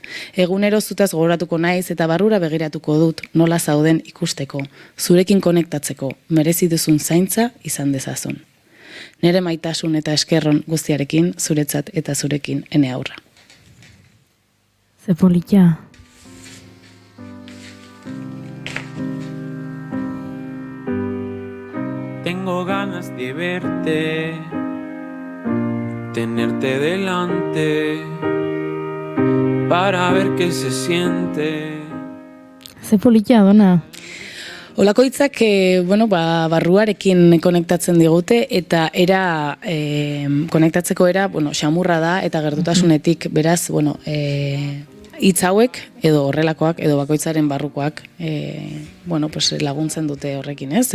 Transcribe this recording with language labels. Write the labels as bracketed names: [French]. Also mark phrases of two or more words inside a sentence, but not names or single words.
[Basque] Egunero zutaz gogoratuko naiz eta barrura begiratuko dut nola zauden ikusteko, zurekin konektatzeko, merezi duzun zaintza izan dezazun. Nere maitasun eta eskerron guztiarekin, zuretzat eta zurekin ene aurra. Ze polita. [Spanish] Tengo ganas de verte, tenerte delante, para ver qué se siente. [Basque] Ze polita, dona. Olako hitzak, barruarekin konektatzen digute, eta konektatzeko era, xamurra da, eta gertutasunetik, beraz, hitz hauek, edo horrelakoak, edo bakoitzaren barrukoak, laguntzen dute horrekin, ez?